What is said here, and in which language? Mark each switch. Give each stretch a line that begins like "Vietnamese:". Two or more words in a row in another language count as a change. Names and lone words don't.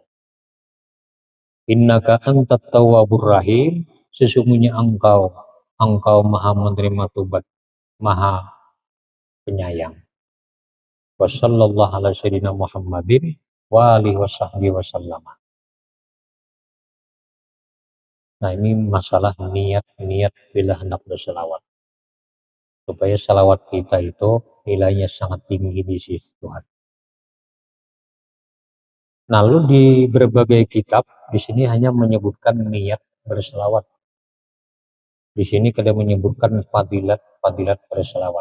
Arabic: إنك أنت التواب الرحيم,
Indonesian: sesungguhnya Engkau Maha menerima tobat, Maha penyayang.
Arabic: وصلى الله على سيدنا محمد وعلى آله وصحبه وسلم.
Indonesian: Nah, ini masalah niat bila hendak berselawat. Supaya salawat kita itu nilainya sangat tinggi di sisi Tuhan. Lalu di berbagai kitab di sini hanya menyebutkan niat berselawat. Di sini kada menyebutkan fadilat berselawat.